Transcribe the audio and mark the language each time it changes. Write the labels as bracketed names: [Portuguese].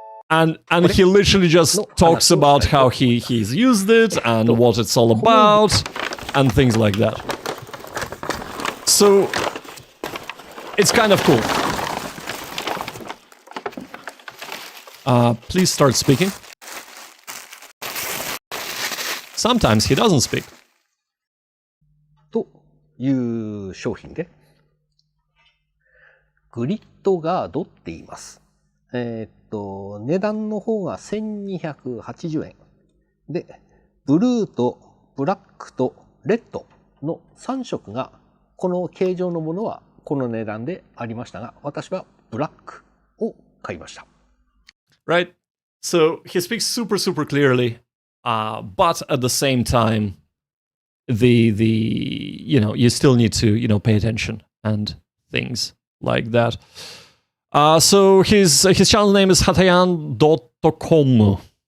[English] And he literally just talks about how he's used it and what it's all about and things like that. So it's kind of cool. Please start speaking. Sometimes he doesn't speak. [Japanese] という商品で、グリッドガードって言います。値段の方が1280円。で、ブルーとブラックとレッドの3色が、この形状のものはこの値段でありましたが、私はブラックを買いました。 [English] Right? So he speaks super, super clearly, but at the same time, you still need to, pay attention and things like that. So his channel name is hatayan.com.